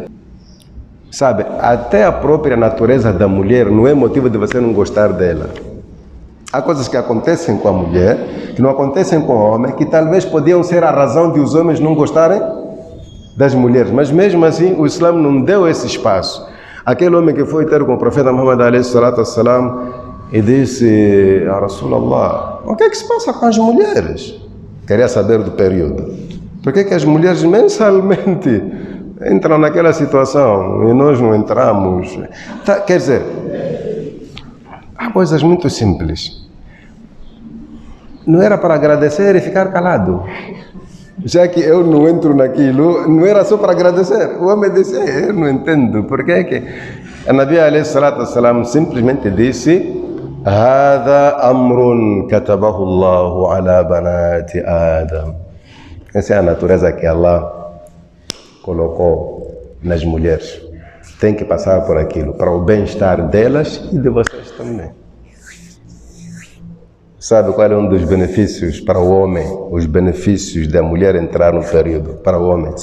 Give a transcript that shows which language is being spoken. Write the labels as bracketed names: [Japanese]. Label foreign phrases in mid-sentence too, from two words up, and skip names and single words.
[Portuguese] Sabe, até a própria natureza da mulher não é motivo de você não gostar dela. Há coisas que acontecem com a mulher, que não acontecem com o homem, que talvez podiam ser a razão de os homens não gostarem das mulheres. Mas mesmo assim, o Islã não deu esse espaço. Aquele homem que foi ter com o profeta Muhammad [Arabic] عليه الصلاة والسلام [Portuguese] e disse, a Rasulallah, o que é que se passa com as mulheres? Queria saber do período. Por que as mulheres mensalmente entram naquela situação e nós não entramos? Quer dizer, há coisas muito simples. Não era para agradecer e ficar calado. Já que eu não entro naquilo, não era só para agradecer. O homem disse, eu não entendo. Por que é que a Nabi [Arabic] عليه الصلاة والسلام [Portuguese] simplesmente disse, [Arabic] هذا أمر كتبه الله على بنات آدم. [Portuguese] Essa é a natureza que Allah colocou nas mulheres. Tem que passar por aquilo, para o bem-estar delas e de vocês também. Sabe qual é um dos benefícios para o homem? Os benefícios da mulher entrar no período para o homem.